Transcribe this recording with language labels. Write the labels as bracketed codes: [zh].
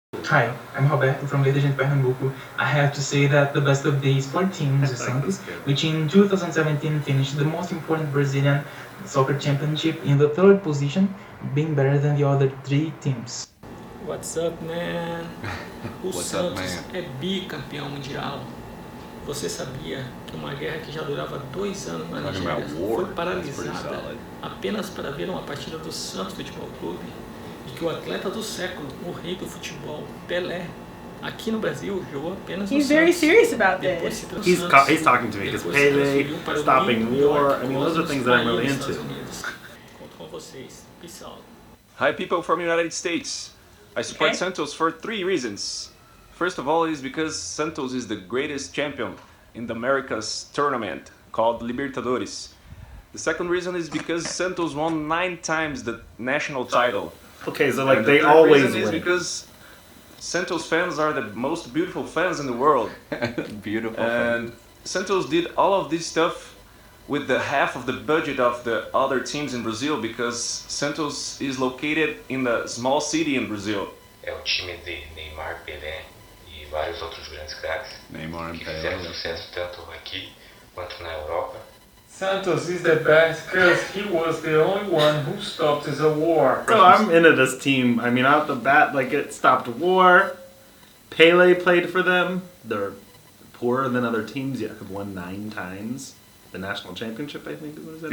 [en] Hi, I'm Roberto from Edição Pernambuco. I have to say that the best of these 4 teams is Santos, which in 2017 finished the most important Brazilian soccer championship in the 3rd position, being better than the other 3 teams. What's up, man? [pt] O Santos é bicampeão mundial. Você sabia que uma guerra que já durava 2 anos na Nigéria foi paralisada apenas para ver uma partida do Santos Futebol Clube? E que o atleta do século, o rei do futebol, Pelé, aqui no Brasil jogou apenas no Santos. [en] He's very serious about this. He's talking to me because Pele, stopping war, I mean, those are things that I'm really into. [pt] Conto com vocês. [en] Peace out. Hi, people from the United States. I support Santos for 3 reasons. First of all is because Santos is the greatest champion in the Americas tournament called Libertadores. The second reason is because Santos won 9 times the national title. Okay, so like they always win. Is because Santos fans are the most beautiful fans in the world. Beautiful. And Santos did all of this stuff with the half of the budget of the other teams in Brazil, because Santos is located in a small city in Brazil. [pt] É o time de Neymar, Pelé e vários outros grandes craques que fizeram sucesso tanto aqui quanto na Europa. [en] Santos is the best because he was the only one who stopped the war. So I'm into this team. I mean, out the bat, like, it stopped war. Pele played for them. They're poorer than other teams, yet have won 9 times. The national championship, I think, is what it is.